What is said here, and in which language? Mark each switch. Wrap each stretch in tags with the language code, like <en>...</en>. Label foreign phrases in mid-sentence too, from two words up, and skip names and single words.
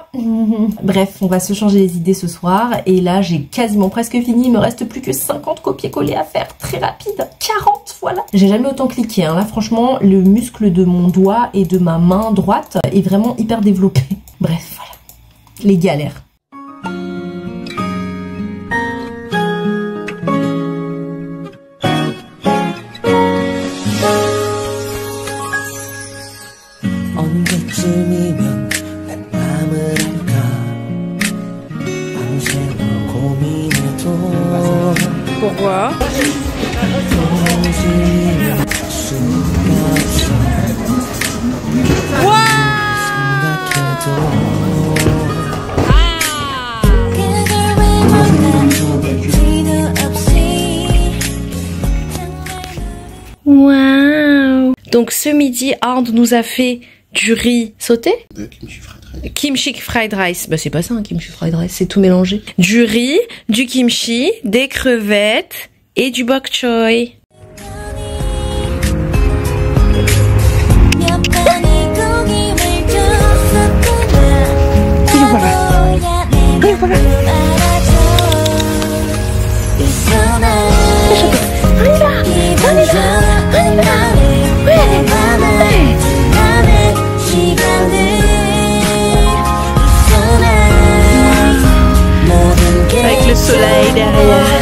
<fr>Bref, on va se changer les idées ce soir et là j'ai quasiment presque fini, il me reste plus que 50 copier-coller à faire, très rapide, 40 voilà. J'ai jamais autant cliqué hein. Là franchement le muscle de mon doigt et de ma main droite est vraiment hyper développé. Bref voilà, les galères.</fr> <ko>언제쯤이면 내 맘을 알까 밤새워 고민해도</ko> <fr>Pourquoi?</fr> <ko>도무지 수가 없어 생각해도</ko> <fr>Waouh. Donc ce midi, Arnd nous a fait du riz sauté.</fr> <en>Kimchi fried rice. Kimchi fried rice.</en> <fr>Bah c'est pas ça un</fr> <en>kimchi fried rice,</en> <fr>c'est tout mélangé. Du riz, du kimchi, des crevettes et du bok choy. Avec le soleil derrière.</fr>